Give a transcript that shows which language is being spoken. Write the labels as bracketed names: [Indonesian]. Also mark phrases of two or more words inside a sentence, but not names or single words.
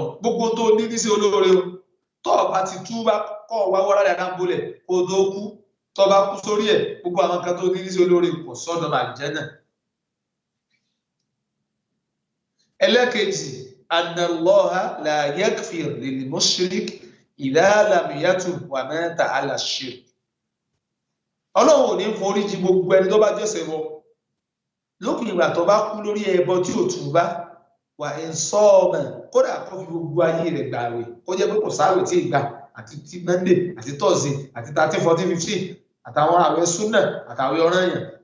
[Yoruba] Gbogbo tó ní ní sí olóore o tó bá ti túbá kọ́ wá wọ́rá rẹ̀ dáńbólẹ̀ kó tó kú, tó bá kú sórí ẹ̀ gbogbo àwọn kan tó ní ní sí olóore kò sọ́dọ̀ àlùjánnà. Ẹlẹ́kejì, [Arabic] أن الله لا يغفر للمشرك إذا لم يتب ومات على الشرك. [Yoruba] Ọlọ́run ò ní forí jì gbogbo ẹni tó bá jẹ́sẹ̀ bọ lópin ìgbà tó bá kú lórí ẹbọ tí ò túbá, wà ń sọ ọmọ kódà kó fi gbogbo ayé rẹ̀ gbààwẹ̀ kó jẹ́ pé kò sáwẹ̀ tí ìgbà àti tí Monday àti Thursday àti 13, 14, 15 àtàwọn àwẹ̀ súnà àtàwẹ̀ ọ̀ranyàn,